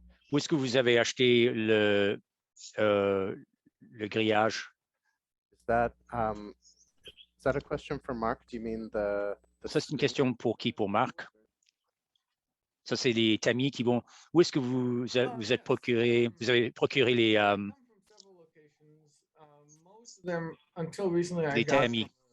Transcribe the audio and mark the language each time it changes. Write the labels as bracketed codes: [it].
[fr] Où est-ce que vous avez acheté le grillage? [en] Is that a question for Mark? Do you mean [fr] Ça, c'est une question pour qui? Pour Marc? Ça, c'est les tamis qui vont... Où est-ce que vous êtes procuré? Vous avez procuré les tamis?